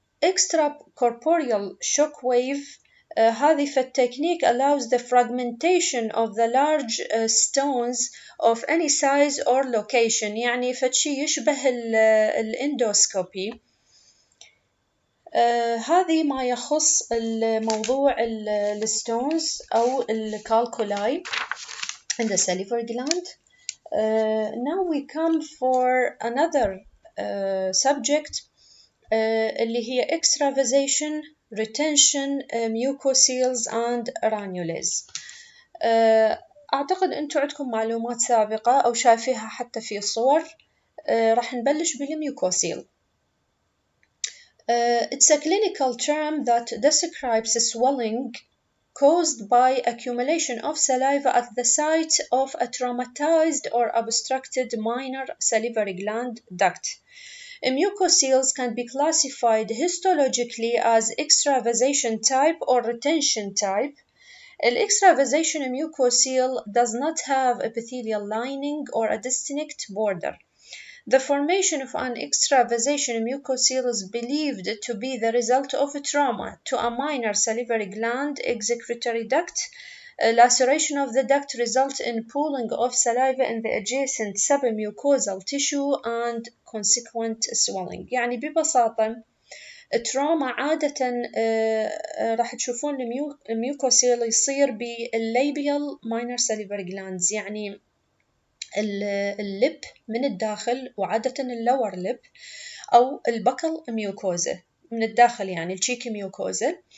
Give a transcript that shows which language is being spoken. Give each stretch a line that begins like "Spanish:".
English: Extracorporeal shock wave
Arabic: هذه فالتكنيك
English: allows the fragmentation of the large stones of any size or location،
Arabic: يعني فشي يشبه الاندوسكوبي. هذه ما يخص الموضوع الستونز أو الكالكولاي
English: in the salivary gland. Now we come for another subject
Arabic: اللي هي
English: extravasation, retention, mucoceles and ranules.
Arabic: أعتقد أنتم عندكم معلومات سابقة أو شايفيها حتى في صور. راح نبلش بالميوكوسيل.
English: It's a clinical term that describes swelling caused by accumulation of saliva at the site of a traumatized or obstructed minor salivary gland duct. Mucoceles can be classified histologically as extravasation type or retention type. Extravasation mucocele does not have epithelial lining or a distinct border. The formation of an extravasation mucocele is believed to be the result of a trauma to a minor salivary gland excretory duct. Laceration of the duct results in pooling of saliva in the adjacent submucosal tissue and consequent swelling.
Arabic: يعني ببساطة التراما عادة راح تشوفون الميوكوسيل يصير بالليبيال minor salivary glands، يعني اللب من الداخل، وعادة اللور لب أو البكل ميوكوزا من الداخل، يعني الشيكي ميوكوزا.